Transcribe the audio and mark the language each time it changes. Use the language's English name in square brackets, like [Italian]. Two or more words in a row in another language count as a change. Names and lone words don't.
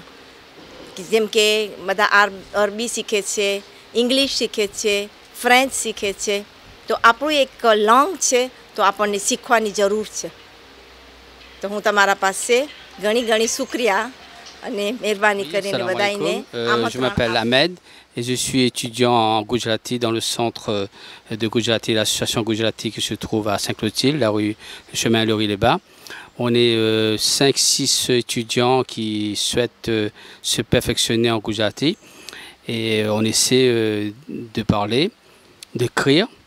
[Gujarati] જેમ કે બધા અરબી શીખે છે, ઇંગ્લિશ શીખે છે, ફ્રેન્ચ શીખે છે, તો આપણું એક લોંગ છે તો આપણને શીખવાની જરૂર છે. તો હું તમારા પાસે ઘણી શુક્રિયા અને મહેરબાની કરીને બધાને. [French] Je m'appelle Ahmed et je suis étudiant en Gujarati dans le centre de Gujarati, l'association Gujarati qui se trouve à Saint-Clotilde, la rue Chemin Laurie-les-Bas. On est 5-6 étudiants qui souhaitent se perfectionner en Gujarati et on essaie de parler, d'écrire.